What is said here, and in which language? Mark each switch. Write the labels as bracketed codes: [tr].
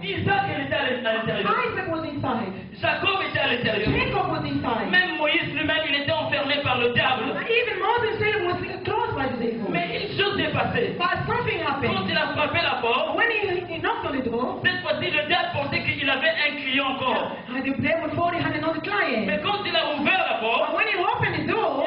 [fr] Isaac il était à l'intérieur. [en] Isaac was inside. [fr] Jacob était à l'intérieur. [en] Jacob was inside. [fr] Même Moïse lui-même il était enfermé par le diable. [en] Even Moses was closed by the devil. [fr] Mais une chose s'est passée. [en] But something [fr] Quand [en] happened. [fr] il a frappé la porte, [en] When he knocked on the door, [fr] cette fois-ci le diable pensait qu'il avait un client encore. [en] and the devil thought he had another client. [fr] Mais quand il a ouvert la porte, [en] But when he opened the door,